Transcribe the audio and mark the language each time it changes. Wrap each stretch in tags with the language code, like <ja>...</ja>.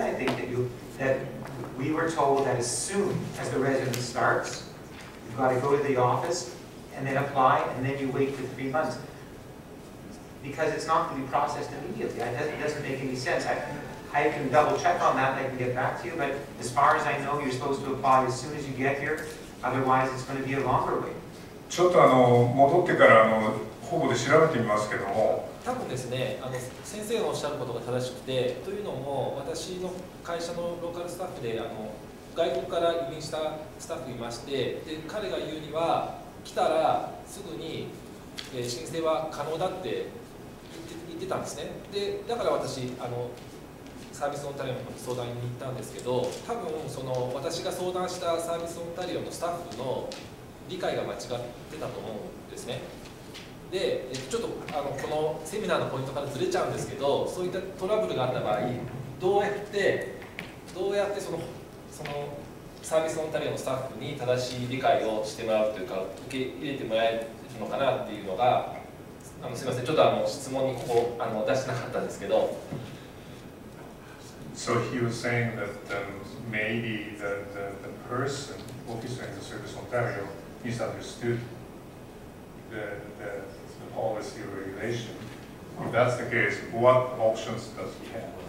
<en>I think that we were told that as soon as the residence starts, you've got to go to the office and then apply, and then you wait for 3 months because it's not going to be processed immediately. It doesn't make any sense. I can double check on that and I can get back to you, but as far as I know, you're supposed to apply as soon as you get here. Otherwise, it's going to be a longer wait.</en> <ja>ちょっと戻ってから保護で調べてみますけども。多分ですね、先生のおっしゃることが正しくて、というのも私の会社のローカルスタッフで外国から移民したスタッフいまして、で彼が言うには来たらすぐに申請は可能だって言ってたんですね。でだから私サービスオンタリオの方に相談に行ったんですけど、多分私が相談したサービスオンタリオのスタッフの理解が間違ってたと思うんですね。でちょっとこのセミナーのポイントからずれちゃうんですけど、そういったトラブルがあった場合どうやってそのサービスオンタリオのスタッフに正しい理解をしてもらうというか受け入れてもらえるのかなっていうのがすみません、ちょっと質問にここ出してなかったんですけど。</ja> <en>So he was saying that maybe the person officer in the Service Ontario misunderstood the policy or regulation. If that's the case, what options does he have?</en>